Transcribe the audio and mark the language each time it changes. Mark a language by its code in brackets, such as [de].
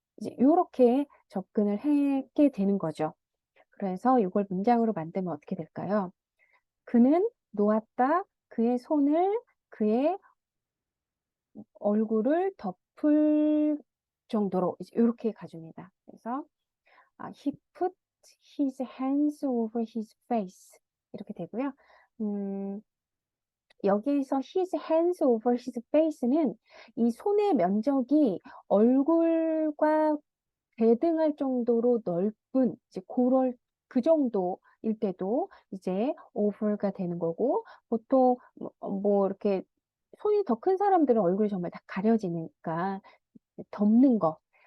[ko] 이제 요렇게 접근을 하게 되는 거죠. 그래서 요걸 문장으로 만들면 어떻게 될까요? 그는 놓았다. 그의 손을 그의 얼굴을 덮을 정도로 이제 요렇게 가줍니다. [en] 그래서 he put his hands over his face [ko] 이렇게 되고요. 여기에서 [en] his hands over his face [ko] 는 이 손의 면적이 얼굴과 대등할 정도로 넓은 이제 그 정도일 때도 이제 over가 되는 거고 보통 뭐 이렇게 손이 더 큰 사람들은 얼굴이 정말 다 가려지니까 덮는 거.